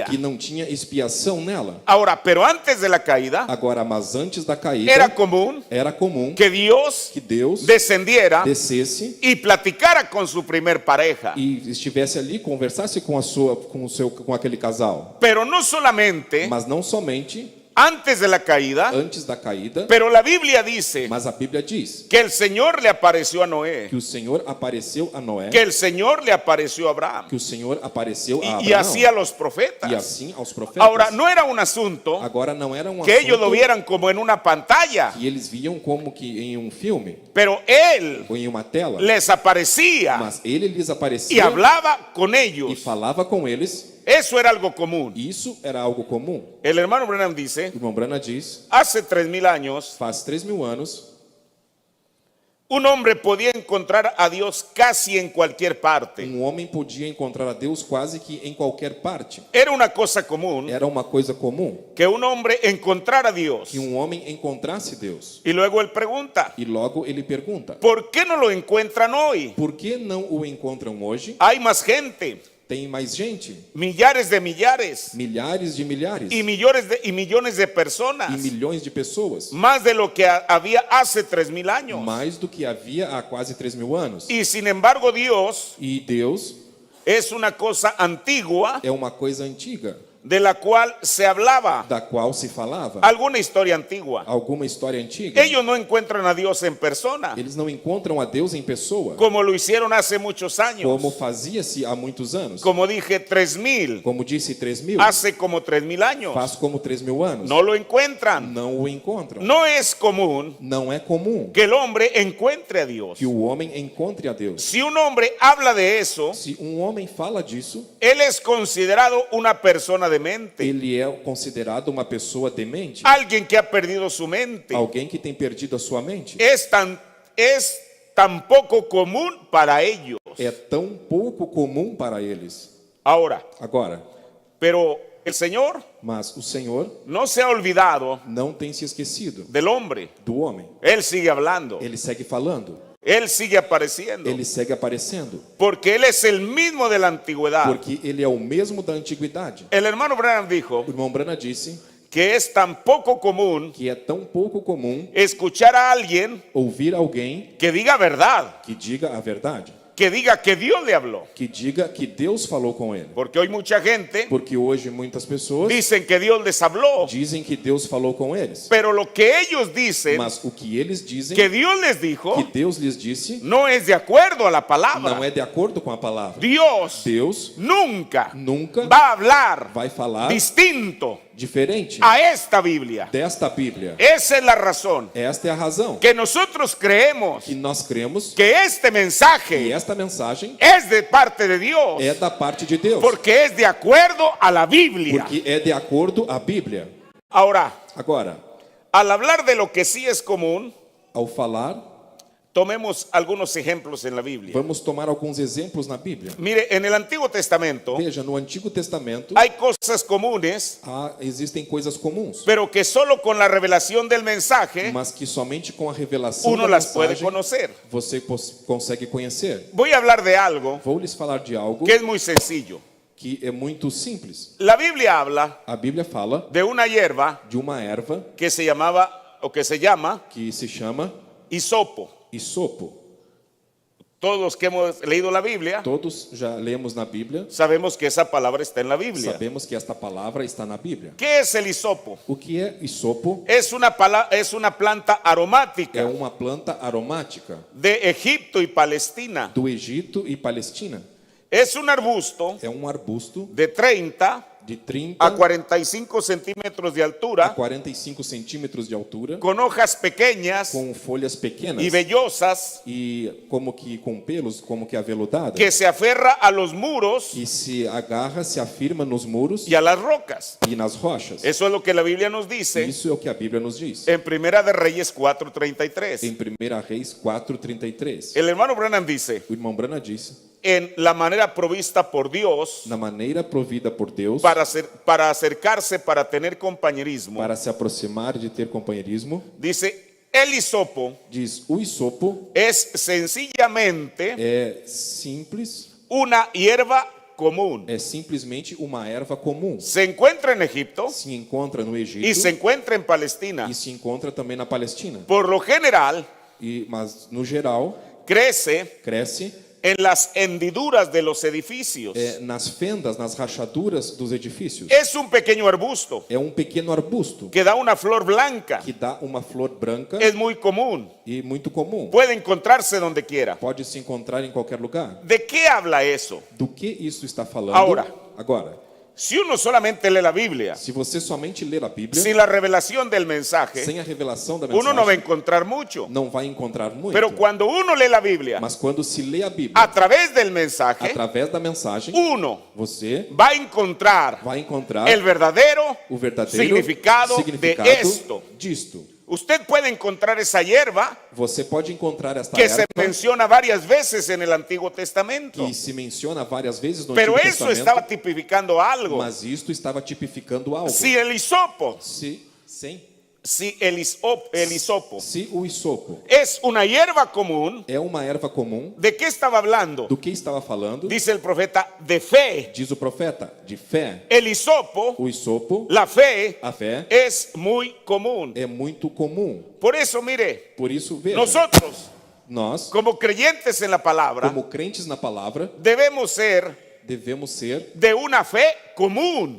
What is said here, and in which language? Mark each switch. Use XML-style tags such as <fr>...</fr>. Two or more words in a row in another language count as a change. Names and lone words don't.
<pt>que não tinha expiação nela.</pt> <es>Ahora, pero antes de la caída,</es> <pt>Agora, mas antes da caída,</pt> <es>era común</es> <pt>era comum</pt> <es>que Dios</es> <pt>que Deus</pt> <es>descendiera</es> <pt>descesse</pt> <es>y platicara con su primer pareja.</es> <pt>e estivesse ali, conversasse com aquele casal.</pt> <es>Pero no solamente</es> <pt>Mas não somente</pt> <es>antes de la caída,</es> <pt>antes da caída,</pt> <es>pero la Biblia dice</es> <pt>mas a Bíblia diz</pt> <es>que el Señor le apareció a Noé,</es> <pt>que o Senhor apareceu a Noé,</pt> <es>que el Señor le apareció a Abraham</es> <pt>que o Senhor apareceu a</pt> <es>y</es> <pt>Abraão</pt> <es>así a los profetas.</es> <pt>e assim aos profetas.</pt> <es>Ahora, no era un asunto</es> <pt>Agora não era um</pt> <es>que ellos lo</es> <pt>assunto</pt> <es>vieran como en una pantalla,</es> <pt>que eles viam como que em um filme</pt> <es>pero Él</es> <pt>ou em uma tela,</pt> <es>les aparecía</es> <pt>mas ele lhes</pt> <es>y</es> <pt>aparecia</pt> <es>hablaba con</es> <pt>e</pt> <es>ellos.</es> <pt>falava com eles.</pt> <es>Eso era algo común.</es> <pt>Isso era algo comum.</pt> <es>El hermano Branham dice,</es> <pt>O irmão Branham diz,</pt> <es>hace 3000 años,</es> <pt>faz 3.000 anos,</pt> <es>un hombre podía encontrar a Dios casi en cualquier parte.</es> <pt>homem podia encontrar a Deus quase que em qualquer parte.</pt> <es>Era una cosa común</es> <pt>Era uma coisa comum</pt> <es>que un hombre encontrara a Dios.</es> <pt>que homem encontrasse Deus.</pt> <es>Y luego él pregunta,</es> <pt>E logo ele pergunta,</pt> <es>¿por qué no lo encuentran hoy?</es> <pt>por que não o encontram hoje?</pt> <es>Hay más gente,</es> <pt>Tem mais gente,</pt> <es>millares de millares</es> <pt>milhares de milhares</pt> <es>y millones de personas,</es> <pt>e milhões de pessoas,</pt> <es>más de lo que había hace 3000 años.</es> <pt>mais do que havia há quase 3.000 anos.</pt> <es>Y sin embargo, Dios</es> <pt>E Deus</pt> <es>es una cosa antigua</es> <pt>é uma coisa antiga,</pt> <es>de la cual se hablaba,</es> <pt>da qual se falava.</pt> <es>alguna historia antigua.</es> <pt>Alguma história antiga.</pt> <es>Ellos no encuentran a Dios en persona,</es> <pt>Eles não encontram a Deus em pessoa,</pt> <es>como lo hicieron hace muchos años.</es> <pt>como fazia-se há muitos anos.</pt> <es>Como dije, 3000,</es> <pt>Como disse 3.000,</pt> <es>hace como 3000 años.</es> <pt>faz como 3.000 anos.</pt> <es>No lo encuentran.</es> <pt>Não o encontram.</pt> <es>No es común</es> <pt>Não é comum</pt> <es>que el hombre encuentre a Dios.</es> <pt>que o homem encontre a Deus.</pt> <es>Si un hombre habla de eso,</es> <pt>Se homem fala disso,</pt> <es>él es considerado una persona demente,</es> <pt>ele é considerado uma pessoa demente,</pt> <es>alguien que ha perdido su mente.</es> <pt>alguém que tem perdido a sua mente.</pt> <es>Es tan poco común para ellos.</es> <pt>É tão pouco comum para eles.</pt> <es>Ahora,</es> <pt>Agora,</pt> <es>pero el Señor</es> <pt>mas o Senhor</pt> <es>no se ha olvidado</es> <pt>não tem se esquecido</pt> <es>del hombre.</es> <pt>do homem.</pt> <es>Él sigue hablando,</es> <pt>Ele segue falando,</pt> <es>él sigue apareciendo,</es> <pt>ele segue aparecendo,</pt> <es>porque él es el mismo de la antigüedad.</es> <pt>porque ele é o mesmo da antiguidade.</pt> <es>El hermano Branham dijo</es> <pt>O irmão Branham disse</pt> <es>que es tan poco común</es> <pt>que é tão pouco comum</pt> <es>escuchar a alguien</es> <pt>ouvir alguém</pt> <es>que diga verdad,</es> <pt>que diga a verdade,</pt> <es>que diga que Dios le habló.</es> <pt>que diga que Deus falou com ele.</pt> <es>Porque hoy mucha gente</es> <pt>Porque hoje muitas pessoas</pt> <es>dicen que Dios les habló,</es> <pt>dizem que Deus falou com eles,</pt> <es>pero lo que ellos dicen</es> <pt>mas o que eles dizem</pt> <es>que Dios les dijo</es> <pt>que Deus lhes disse</pt> <es>no es de acuerdo a la palabra.</es> <pt>não é de acordo com a palavra.</pt> <es>Dios</es> <pt>Deus</pt> <es>nunca</es> <pt>nunca</pt> <es>va a hablar</es> <pt>vai falar</pt> <es>distinto</es> <pt>diferente</pt> <es>a esta Biblia.</es> <pt>desta Bíblia.</pt> <es>Esa es la razón</es> <pt>Esta é a razão</pt> <es>que nosotros creemos</es> <pt>que nós cremos</pt> <es>que este</es> <pt>que</pt> <es>mensaje</es> <pt>esta mensagem</pt> <es>es de parte de Dios,</es> <pt>é da parte de Deus,</pt> <es>porque es de acuerdo a la Biblia.</es> <pt>porque é de acordo à Bíblia.</pt> <es>Ahora,</es> <pt>Agora,</pt> <es>al hablar de lo que sí es común,</es> <pt>ao falar,</pt> <es>tomemos algunos ejemplos en la Biblia.</es> <pt>vamos tomar alguns exemplos na Bíblia.</pt> <es>Mire, en el Antiguo Testamento</es> <pt>Veja, no Antigo Testamento</pt> <es>hay cosas comunes,</es> <pt>existem coisas comuns,</pt> <es>pero que solo con la revelación del mensaje</es> <pt>mas que somente com a revelação</pt> <es>uno</es> <pt>da</pt> <es>las puede</es> <pt>mensagem</pt> <es>conocer.</es> <pt>você consegue conhecer.</pt> <es>Voy a hablar de algo</es> <pt>Vou lhes falar de algo</pt> <es>que es muy sencillo.</es> <pt>que é muito simples.</pt> <es>La Biblia habla</es> <pt>A Bíblia fala</pt> <es>de una hierba</es> <pt>de uma erva</pt> <es>que se llamaba o que se llama</es> <pt>que se chama</pt> <es>hisopo.</es> <pt>hisopo.</pt> <es>Todos los que hemos leído la Biblia</es> <pt>Todos já lemos na Bíblia,</pt> <es>sabemos que esa palabra está en la Biblia.</es> <pt>sabemos que esta palavra está na Bíblia.</pt> <es>¿Qué es el hisopo?</es> <pt>O que é hisopo?</pt> <es>Es una planta</es> <pt>É</pt> <es>aromática</es> <pt>uma planta aromática</pt> <es>de Egipto y Palestina.</es> <pt>do Egito e Palestina.</pt> <es>Es un arbusto</es> <pt>É um arbusto</pt> <es>de 30</es> <pt>de 30</pt> <es>a 45 centímetros de</es> <pt>a</pt> <es>altura,</es> <pt>45 centímetros de altura,</pt> <es>con hojas pequeñas</es> <pt>com folhas pequenas</pt> <es>y vellosas,</es> <pt>e como que com pelos, como que aveludada,</pt> <es>que se aferra a los muros</es> <pt>que se agarra, se afirma nos muros</pt> <es>y a las rocas.</es> <pt>e nas rochas.</pt> <es>Eso es lo que la Biblia nos dice</es> <pt>Isso é o que a Bíblia nos diz.</pt> <es>en Primera de Reyes 4:33.</es> <pt>Em 1 Reis 4:33.</pt> <es>El hermano Branham dice</es> <pt>O irmão Branham disse</pt> <es>en la manera provista por Dios</es> <pt>na maneira provida por Deus</pt> <es>para acercarse, para tener compañerismo.</es> <pt>para se aproximar de ter companheirismo.</pt> <es>Dice, el hisopo</es> <pt>Diz, o hisopo</pt> <es>es sencillamente</es> <pt>é simples,</pt> <es>una hierba común.</es> <pt>é simplesmente uma erva comum.</pt> <es>Se encuentra en Egipto</es> <pt>Se encontra no Egito</pt> <es>y se encuentra en Palestina.</es> <pt>e se encontra também na Palestina.</pt> <es>Por lo general,</es> <pt>Mas no geral</pt> <es>crece</es> <pt>cresce</pt> <es>en las hendiduras de los edificios.</es> <pt>nas fendas, nas rachaduras dos edifícios.</pt> <es>Es un pequeño arbusto</es> <pt>É um pequeno arbusto</pt> <es>que da una flor blanca.</es> <pt>que dá uma flor branca</pt> <es>Es muy común.</es> <pt>e muito comum.</pt> <es>Puede encontrarse donde quiera.</es> <pt>Pode se encontrar em qualquer lugar.</pt> <es>¿De qué habla eso?</es> <pt>Do que isso está falando? Agora,</pt> <es>Si uno solamente lee la Biblia</es> <pt>se você somente ler a Bíblia,</pt> <es>sin la revelación del mensaje,</es> <pt>sem a revelação da</pt> <es>uno no va a</es> <pt>mensagem,</pt> <es>encontrar mucho.</es> <pt>não vai encontrar muito.</pt> <es>Pero cuando uno lee la Biblia</es> <pt>Mas quando se lê a Bíblia,</pt> <es>a través del mensaje,</es> <pt>através da mensagem,</pt> <es>uno</es> <pt>você</pt> <es>va a encontrar</es> <pt>vai encontrar</pt> <es>el verdadero</es> <pt>o verdadeiro</pt> <es>significado de esto.</es> <pt>disto.</pt> <es>Usted puede encontrar esa hierba</es> <pt>Você pode encontrar esta</pt> <es>que se</es> <pt>erva</pt> <es>menciona varias veces en el Antiguo Testamento.</es> <pt>que se menciona várias vezes no</pt> <es>Pero</es> <pt>Antigo</pt> <es>eso</es> <pt>Testamento,</pt> <es>estaba tipificando algo.</es> <pt>mas isto estava tipificando algo.</pt> <es>Si el hisopo,</es> <pt>Se</pt> <es>el hisopo</es> <pt>o hisopo</pt> <es>es una hierba común,</es> <pt>é uma erva comum,</pt> <es>¿de qué estaba hablando?</es> <pt>do que estava falando?</pt> <es>Dice el profeta, de fe.</es> <pt>Diz o profeta, de fé.</pt> <es>El hisopo,</es> <pt>O hisopo,</pt> <es>la fe,</es> <pt>a fé,</pt> <es>es muy común.</es> <pt>é muito comum.</pt> <es>Por eso, mire,</es> <pt>Por isso, veja,</pt> <es>nosotros,</es> <pt>nós,</pt> <es>como creyentes en la palabra,</es> <pt>como crentes na palavra,</pt> <es>debemos ser</es> <pt>devemos ser</pt> <es>de una fe común.</es>